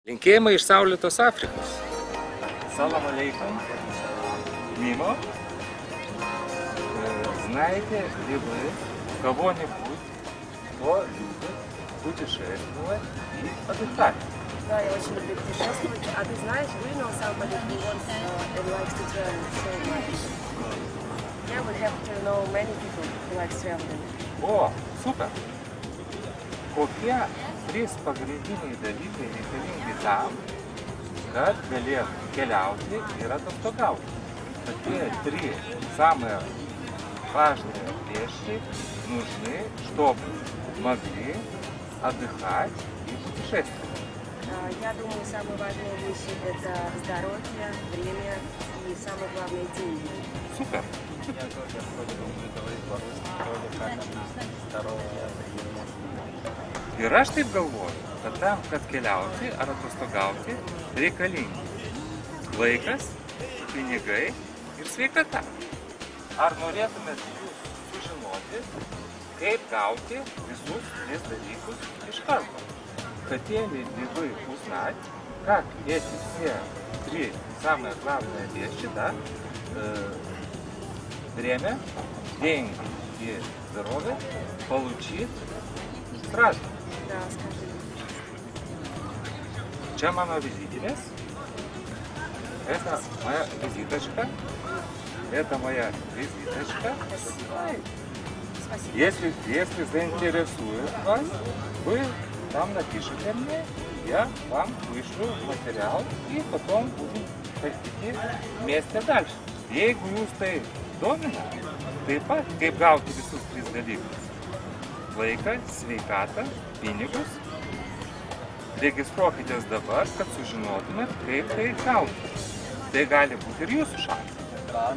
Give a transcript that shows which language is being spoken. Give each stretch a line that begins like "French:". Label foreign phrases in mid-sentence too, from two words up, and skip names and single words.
Lithuanian: Linkėjimai iš saulėtos Afrikos.
Arabic: سلام عليكم. Мимо.
Russian: Знаете ли вы кого-нибудь, кто любит путешествовать и отдыхать? Да, я очень люблю путешествовать. А ты знаешь,
English: do you know somebody who wants and likes to travel so much? Yeah, we have to know many people who likes traveling.
Lithuanian: O, super! Kokie trys pagrindiniai dalykai reikalingi tam, kad galėtų keliauti ir atostogauti?
Russian: Какие три самые важные вещи нужны, чтобы могли отдыхать и путешествовать? Я думаю, самые важные вещи – это здоровье, время и, самое главное, деньги. Супер!
Lithuanian: Ir aš taip galvoju, kad tam, kad keliauti ar atostogauti, reikalingi laikas, pinigai ir sveikata. Ar norėtumėt jūs sužinoti, kaip gauti visus tris dalykus iš karto?
Russian: Хотели ли вы узнать, как эти все три самые главные вещи, да, время, деньги и здоровье получить сразу? Да, скажи.
Lithuanian: Čia mano vizitinės.
Russian: Это моя визиточка. Это моя визиточка. Спасибо. Если заинтересует вас, вы там напишите мне, я вам вышлю материал и потом будем ходить вместе дальше.
Lithuanian: Jeigu jūs tai domina, taip pat kaip gauti visus tris dalykus. Laiką, sveikatą, pinigus. Registruokitės dabar, kad sužinotumėt, kaip tai gauti. Tai gali būti ir jūsų šansas.